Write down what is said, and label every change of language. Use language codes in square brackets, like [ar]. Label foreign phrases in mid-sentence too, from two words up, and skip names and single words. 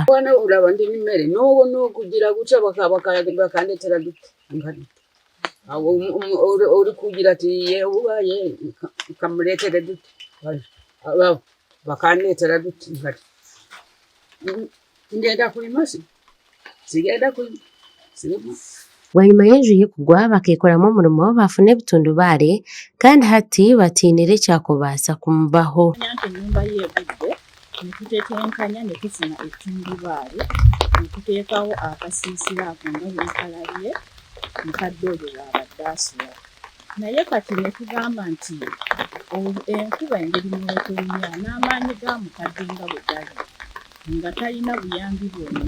[nyn] Wana olaba ndi mmere n'okugira gutya bakandeetera duti ori kugira ati yewaye kamuleetere duti bakandeetera duti nkati ngenda kulima sigenda kulima. Bwanyuma y'enju ye kugwa bakeekoramu omurimo bafuna ebitundubaare kandi hati batiinire ekyakubaasa kumubaho. [lg] Ennyumba y'egudde nitutetenkanya ne tufuna ettundubaare nituteekawo akasiisira ako nga bwekalabye mukadde oyo bw'abadde asula. Naye kati ne tugamba nti enkuba engeri mwetonnya n'amaanyi ga mukadde nga bwe gali nga talina buyambi bwonna.